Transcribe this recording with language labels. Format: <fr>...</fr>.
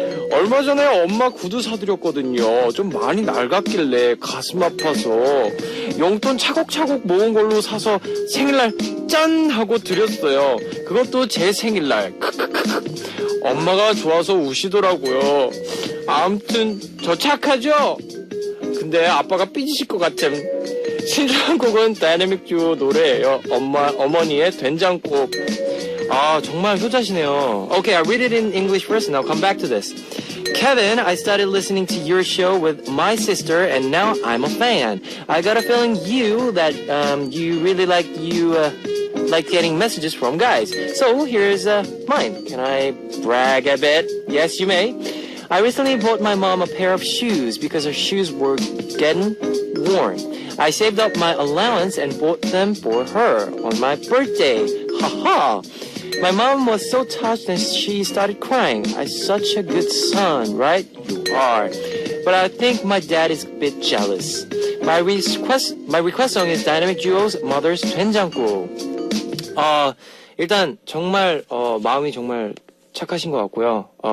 <ko>얼마 전에 엄마 구두 사드렸거든요. 좀 많이 낡았길래 가슴 아파서 용돈 차곡차곡 모은 걸로 사서 생일날 짠! 하고 드렸어요. 그것도 제 생일날. 엄마가 좋아서 우시더라고요. 아무튼 저 착하죠? 근데 아빠가 삐지실 것 같음. 신청곡은 다이내믹 듀오 노래예요. 어머니의 된장국. 정말 효자시네요.</ko> <en>Okay, I read it in English first and I'll come back to this. Kevin, I started listening to your show with my sister and now I'm a fan. I got a feeling you really like getting messages from guys. So here's mine. Can I brag a bit? Yes, you may. I recently bought my mom a pair of shoes because her shoes were getting worn. I saved up my allowance and bought them for her on my birthday. Haha. My mom was so touched and she started crying. I'm such a good son, right? You are. But I think my dad is a bit jealous. My request song is Dynamic Duo's Mother's 된장국.</en> <ko>일단 정말 마음이 정말 착하신 것 같고요.</ko>